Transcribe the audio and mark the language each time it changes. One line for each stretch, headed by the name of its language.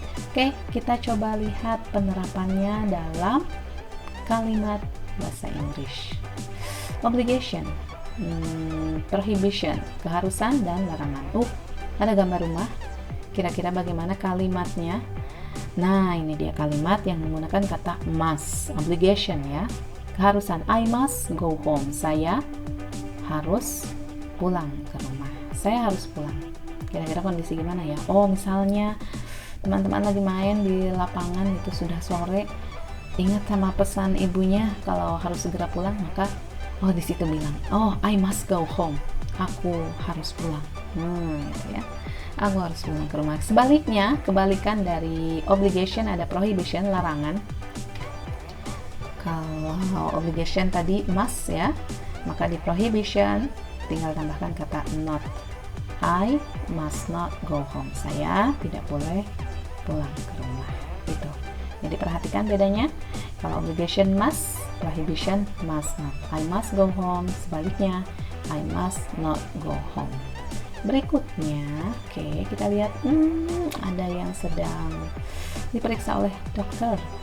Indonesian: Oke, kita coba lihat penerapannya dalam kalimat bahasa Inggris. Obligation, prohibition, keharusan dan larangan. Ada gambar rumah. Kira-kira bagaimana kalimatnya? Nah, ini dia kalimat yang menggunakan kata must. Obligation ya. Keharusan,
English: I must go home.
Indonesian: Saya harus pulang ke rumah. Saya harus pulang. Kira-kira kondisi gimana ya? Misalnya teman-teman lagi main di lapangan, itu sudah sore. Ingat sama pesan ibunya kalau harus segera pulang, maka di situ bilang,
English: I must go home.
Indonesian: Aku harus pulang. Gitu ya. Aku harus pulang ke rumah. Sebaliknya, kebalikan dari obligation ada prohibition, larangan. Kalau obligation tadi must ya, maka di prohibition tinggal tambahkan kata not.
English: I must not go home.
Indonesian: Saya tidak boleh pulang ke rumah. Itu. Jadi perhatikan bedanya. Kalau obligation must, prohibition must not.
English: I must go home.
Indonesian: Sebaliknya,
English: I must not go home.
Indonesian: Berikutnya, kita lihat ada yang sedang diperiksa oleh dokter.